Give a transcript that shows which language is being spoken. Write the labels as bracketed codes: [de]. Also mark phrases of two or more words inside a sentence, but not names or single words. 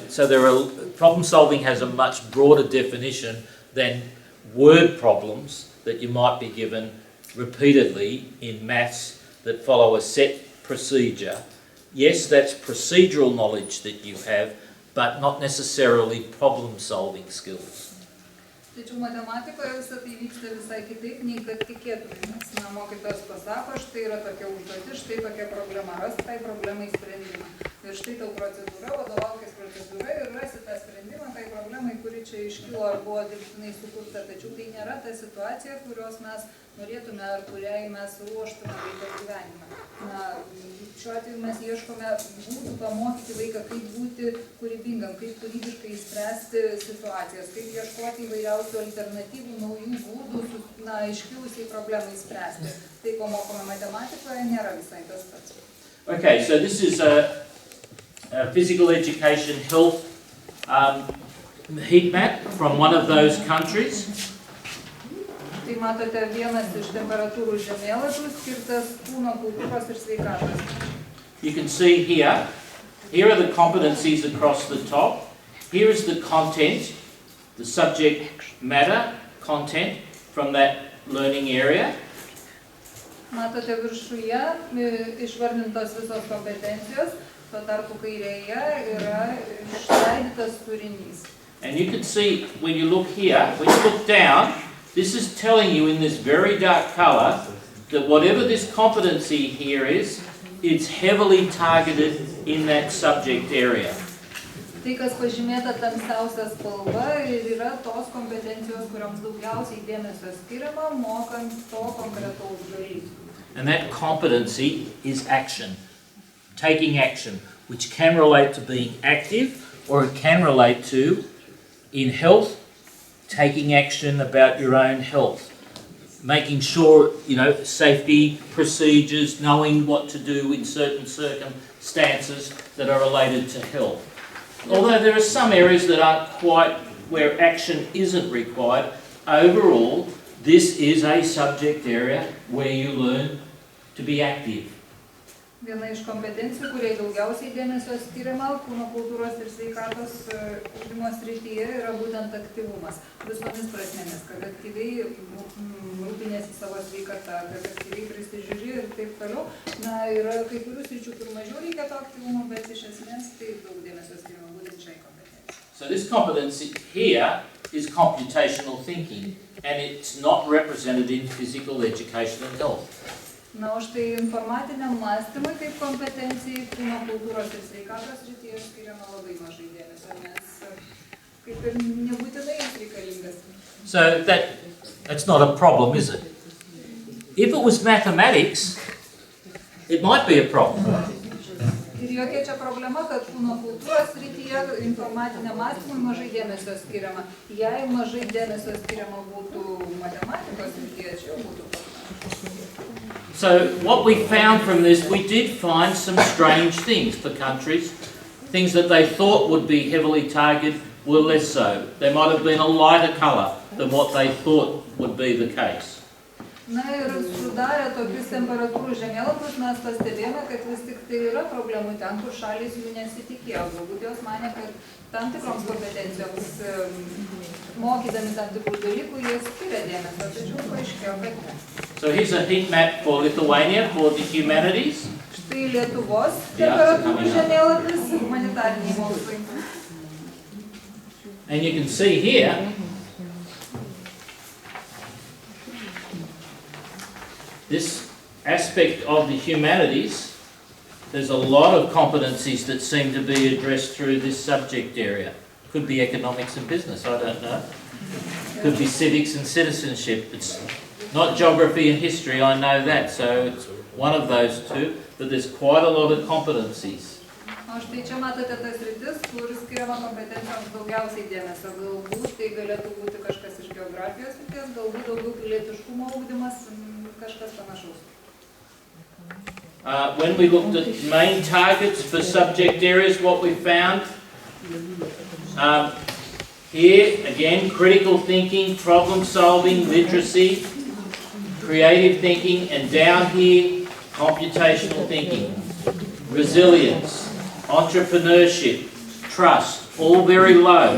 [en] So problem solving has a much broader definition than word problems that you might be given repeatedly in maths that follow a set procedure. Yes, that's procedural knowledge that you have, but not necessarily problem solving skills. [lt] Tačiau matematikoje visą tai vyksta visai kitaip, nei kad tikėtumėmės. Mokytojas pasako, štai yra tokia užduotis, štai tokia problema, rasti tai problemai sprendimą. Ir štai tau procedūra, vadovaukis procedūra ir rasi tą sprendimą tai problemai, kuri čia iškilo ar buvo dirbtinai sukurta. Tačiau tai nėra ta situacija, kurios mes norėtume ar kuriai mes ruoštume vaiką gyvenimą. Šiuo atveju mes ieškome būdų pamokyti vaiką, kaip būti kūrybingam, kaip kūrybiškai spręsti situacijas, kaip ieškoti įvairiausių alternatyvų, naujų būdų, iškilusiai problemai spręsti. Tai, ko mokome matematikoje, nėra visai tas pats. [en] Okay, so this is a physical education health heat map from one of those countries. [lt] Tai matote vienas iš temperatūrų žemėlapių skirtas kūno kultūros ir sveikatos. [en] You can see here are the competencies across the top. Here is the content, the subject matter content from that learning area. [lt] Matote viršuje išvardintos visos kompetencijos, tuo tarpu kairėje yra išskaidytas turinys. [en] And you can see when you look here, when you look down, this is telling you in this very dark colour that whatever this competency here is, it's heavily targeted in that subject area. [lt] Tai, kas pažymėta tamsiausia spalva, yra tos kompetencijos, kuriams daugiausiai dėmesio skiriama, mokant to konkretaus dalyko. [en] And that competency is action, taking action, which can relate to being active, or it can relate to, in health, taking action about your own health, making sure, safety procedures, knowing what to do in certain circumstances that are related to health. Although there are some areas that aren't quite where action isn't required, overall, this is a subject area where you learn to be active. [lt] Viena iš kompetencijų, kuriai daugiausiai dėmesio skiriama kūno kultūros ir sveikatos ugdymo srityje, yra būtent aktyvumas. Visomis prasmėmis, kad aktyviai rūpinėsi savo sveikatą, kad aktyviai prisižiūri ir taip toliau. Yra kai kurių sričių, kur mažiau reikia to aktyvumo, bet iš esmės tai daug dėmesio skiriama būtent šiai kompetencijai. [en] So this competency here is computational thinking, and it's not represented in physical education and health. [lt] O štai informatiniam mąstymui kaip kompetencijai kūno kultūros ir sveikatos srityje skiriama labai mažai dėmesio, nes kaip ir nebūtinai jis reikalingas. [en] So that's not a problem, is it? If it was mathematics, it might be a problem. [lt] Ir jokia čia problema, kad kūno kultūros srityje informatiniam mąstymui mažai dėmesio skiriama. Jei mažai dėmesio skiriama būtų matematikos srityje, čia jau būtų problema. [en] So what we found from this, we did find some strange things for countries. Things that they thought would be heavily targeted were less so. There might have been a lighter colour than what they thought would be the case. [lt] Ir sudarę tokius temperatūrų žemėlapius mes pastebėjome, kad vis tik tai yra problemų ten, kur šalys jų nesitikėjo. Galbūt jos manė, kad tam tikroms kompetencijoms mokydami tam tikrų dalykų jie skiria dėmesio, tačiau paaiškėjo, kad ne. [en] So here's a heat map for Lithuania for the humanities. [lt] Štai Lietuvos temperatūrų žemėlapis humanitariniai mokslai. [en] And you can see here this aspect of the humanities, there's a lot of competencies that seem to be addressed through this subject area. Could be economics and business, I don't know. Could be civics and citizenship. It's not geography and history, I know that, so it's one of those two, but there's quite a lot of competencies. [lt] O štai čia matote tas sritis, kur skiriama kompetencijoms daugiausiai dėmesio. Galbūt tai galėtų būti kažkas iš geografijos srities, galbūt daugiau pilietiškumo ugdymas, kažkas panašaus. [en] When we looked at main targets for subject areas, what we found here, again, critical thinking, problem solving, literacy, creative thinking, and down here, computational thinking, resilience, entrepreneurship, trust, all very low.